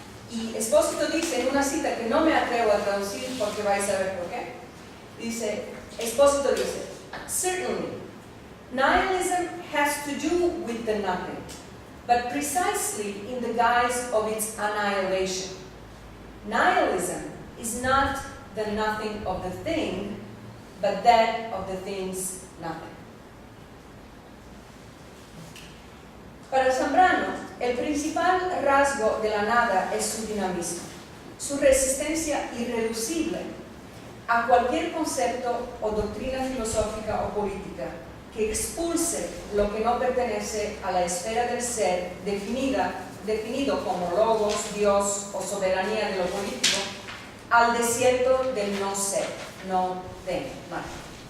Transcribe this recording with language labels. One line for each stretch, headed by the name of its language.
Spanish: Y Espósito dice en una cita que no me atrevo a traducir porque vais a ver por qué.
English: Espósito dice, certainly, nihilism has to do with the nothing, but precisely in the guise of its annihilation. Nihilism is not the nothing of the thing, but that of the thing's nothing.
Spanish: Para Zambrano, el principal rasgo de la nada es su dinamismo, su resistencia irreducible a cualquier concepto o doctrina filosófica o política que expulse lo que no pertenece a la esfera del ser definido como logos, Dios o soberanía de lo político, al desierto del no ser, no tengo, nada.